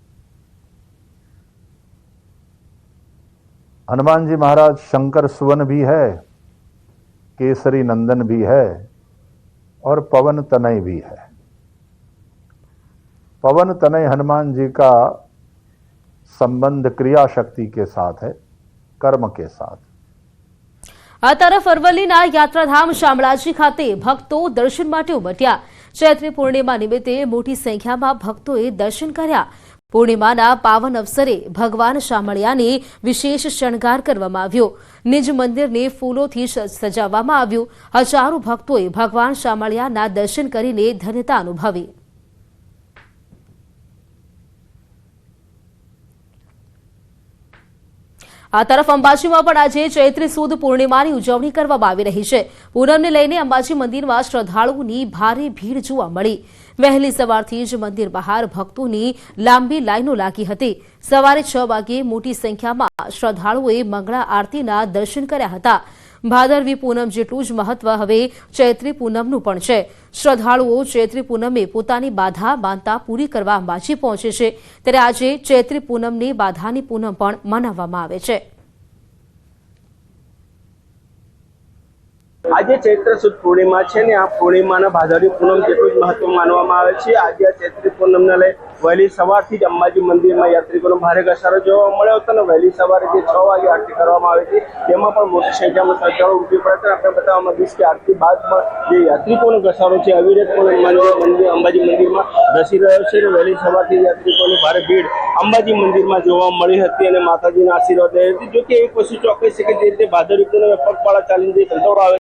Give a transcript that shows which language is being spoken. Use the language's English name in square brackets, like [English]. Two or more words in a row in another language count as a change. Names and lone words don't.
[Hindi] हनुमान जी महाराज शंकर सुवन भी है, केसरी नंदन भी है और पवन तनय भी है। पवन तनय हनुमान जी का संबंध क्रिया शक्ति के साथ है, कर्म के साथ। [Gujarati] આ તરફ અરવલ્લીના યાત્રાધામ શામળાજી ખાતે ભક્તો દર્શન માટે ઉમટ્યા। ચૈત્રી પૂર્ણિમા નિમિત્તે મોટી સંખ્યામાં ભક્તોએ દર્શન કર્યા। પૂર્ણિમાના પાવન અવસરે ભગવાન શામળિયાને વિશેષ શણગાર કરવામાં આવ્યો। નિજ મંદિરને ફૂલોથી સજાવવામાં આવ્યું। હજારો ભક્તોએ ભગવાન શામળિયાના દર્શન કરીને ધન્યતા અનુભવી। આ તરફ અંબાજીમાં પણ આજે ચૈત્રી સુદ પૂર્ણિમાની ઉજવણી કરવામાં આવી રહી છે। पूनમને લઈને અંબાજી મંદિરમાં શ્રદ્ધાળુઓની ભારે ભીડ જોવા મળી। વહેલી સવારથી જ મંદિર બહાર ભક્તોની લાંબી લાઈનો લાગી હતી। સવારે 6 વાગે મોટી સંખ્યામાં શ્રદ્ધાળુઓએ મંગળા આરતીના દર્શન કર્યા હતા। ભાદરવી પૂનમ જેટલું જ મહત્વ હવે ચૈત્રી પૂનમનું પણ છે। શ્રદ્ધાળુઓ ચૈત્રી પૂનમે પોતાની બાધા માનતા પૂરી કરવા અંબાજી પહોંચે છે, ત્યારે આજે ચૈત્રી પૂનમની બાધાની પૂનમ પણ મનાવવામાં આવે છે। આજ ચૈત્ર સુદ પૂર્ણિમા है ને આ પૂર્ણિમા ભાદરવી પૂનમ જેટલું જ મહત્વ માનવામાં આવે છે। આજ ચૈત્રી પૂનમ ને લઈ વહેલી સવારથી જ અંબાજી મંદિર में યાત્રિકોનો ભારે ઘસારો જોવા મળ્યો હતો ને વહેલી સવારે જે 6 વાગે આરતી કરવામાં આવી હતી તેમાં પણ મોટી સંખ્યામાં શ્રદ્ધાળુઓ ઉમટી પડ્યા હતા। આપણે બતાવવામાં આવ્યું કે આરતી બાદ જે યાત્રિકોનો ઘસારો છે અવિરતપણે મંદિર અંબાજી મંદિર में ધસી રહ્યો છે। વહેલી સવારથી યાત્રિકોની ભારે ભીડ અંબાજી મંદિર में જોવા મળી હતી અને માતાજીના આશીર્વાદ લઈ હતી। જો કે એક વસ્તુ ચોક્કસ છે કે જે રીતે ભાદરવી પૂનમે પગપાળા ચાલીને જે સંતોષો આવે